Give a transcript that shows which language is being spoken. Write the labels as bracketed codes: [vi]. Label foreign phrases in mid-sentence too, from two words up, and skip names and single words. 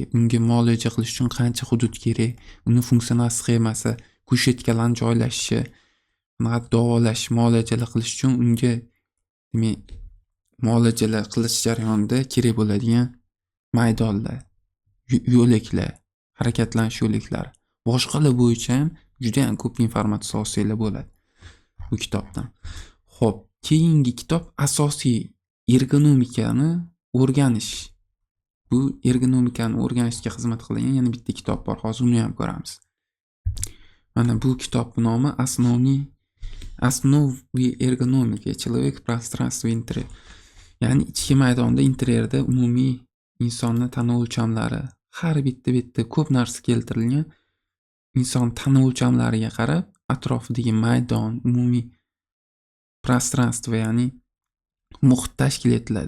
[uz] unga muolaja qilish uchun qancha hudud kerak, uni funksional sxemasi, kushetkalarni joylashishi, davolash, muolajalar qilish uchun unga demak muolajalar qilish jarayonida kerak bo'ladigan maydonlar, yo'laklar, harakatlanish yo'laklari, boshqalar bo'yicha ham juda ham ko'p informatsiyalar bo'ladi bu kitobdan. Xo'p, keyingi kitob asosiy ergonomikani o'rganish. Bu ergonomikani o'rganishga xizmat qilgan yana bitta kitob bor. Hozir uni ham ko'ramiz. Mana bu kitob nomi [ru] Основы эргономики. Человек в пространстве интерьера. [uz] Ya'ni ichki maydonda interyerda umumiy insonni tana o'lchamlari, har bitta ko'p narsa keltirilgan inson tana o'lchamlariga qarab atrofidagi maydon, umumiy пространство, ya'ni muhit tashkil etiladi.